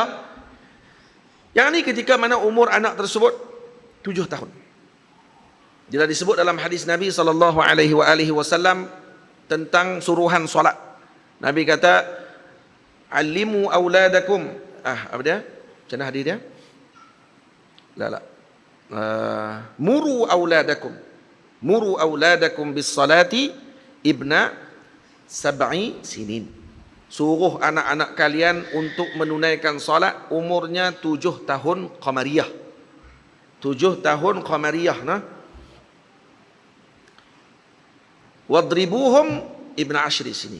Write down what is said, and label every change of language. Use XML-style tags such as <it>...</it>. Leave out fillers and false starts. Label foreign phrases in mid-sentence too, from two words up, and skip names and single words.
<ms>Yang ni ketika mana umur anak tersebut 7 tahun. Bila disebut dalam hadis Nabi SAW tentang suruhan solat. Nabi kata,</ms> <ar>alimu auladakum.</ar> <ms>Apa dia? Macam mana hadis dia?</ms> <ar>Muru auladakum. Muru auladakum bis salati ibna 7 sinin.</ar> <ms>Suruh anak-anak kalian untuk menunaikan solat umurnya 7 tahun qamariyah. 7 tahun qamariyah nah.</ms> <ar>Wadribuhum ibna 10 sinin.</ar>